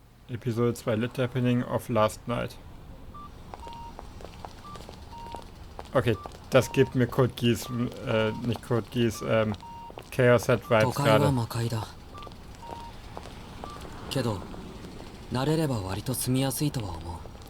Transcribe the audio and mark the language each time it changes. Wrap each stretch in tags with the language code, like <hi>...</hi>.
<en>Episode 2 Lit Happening of Last Night.</en> <de>Okay, das gibt mir Code Geass, nicht Code Geass, Chaos Head Vibes gerade.</de> <ja>けど、慣れれば割と住みやすいとは思う。</ja>